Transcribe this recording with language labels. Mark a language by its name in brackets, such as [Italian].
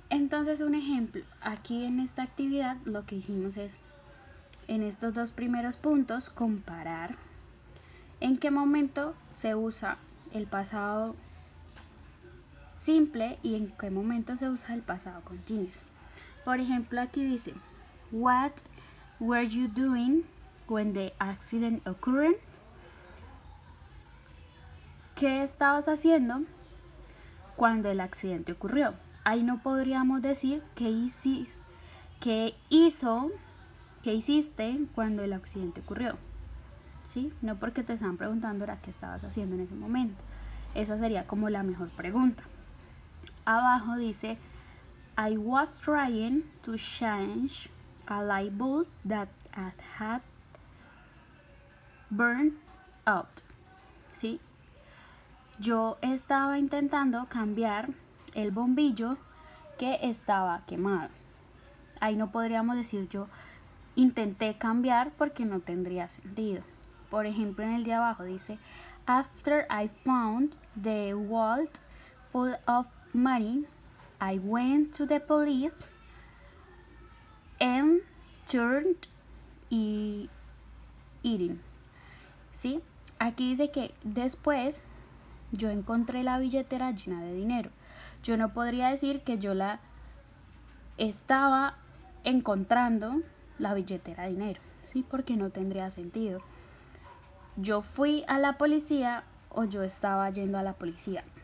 [Spanish] Entonces, un ejemplo, aquí en esta actividad lo que hicimos es, en estos dos primeros puntos, comparar en qué momento se usa el pasado simple y en qué momento se usa el pasado continuous. Por ejemplo, aquí dice, [English] what were you doing when the accident occurred? [Spanish] ¿Qué estabas haciendo cuando el accidente ocurrió. Ahí no podríamos decir qué hiciste cuando el accidente ocurrió. ¿Sí? No porque te estaban preguntando era qué estabas haciendo en ese momento. Esa sería como la mejor pregunta. Abajo dice, [English] I was trying to change a light bulb that had burned out. [Spanish] ¿Sí? Yo estaba intentando cambiar el bombillo que estaba quemado. Ahí no podríamos decir yo intenté cambiar porque no tendría sentido. Por ejemplo, en el de abajo dice, [English] after I found the vault full of money, I went to the police and turned eating. [Spanish] ¿Sí? Aquí dice que después yo encontré la billetera llena de dinero. Yo no podría decir que yo la estaba encontrando la billetera de dinero, ¿sí? Porque no tendría sentido. Yo fui a la policía o yo estaba yendo a la policía.